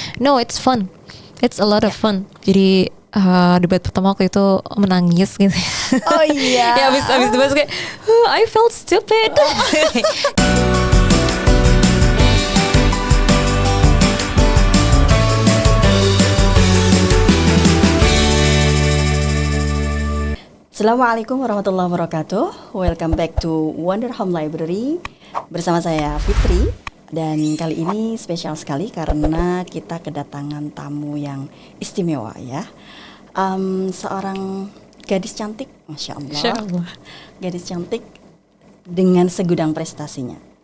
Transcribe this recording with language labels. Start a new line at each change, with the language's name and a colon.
English: No, it's fun, it's a lot of fun.
Indonesian: Jadi debat pertama aku itu menangis gitu. Oh iya. Ya abis debat kayak
English: I felt stupid.
Arabic: Assalamualaikum warahmatullahi wabarakatuh.
English: Welcome back to Wonder Home Library.
Indonesian: Bersama saya Fitri. Dan kali ini spesial sekali karena kita kedatangan tamu yang istimewa ya. Seorang gadis cantik, Masya Allah. Gadis cantik dengan segudang prestasinya.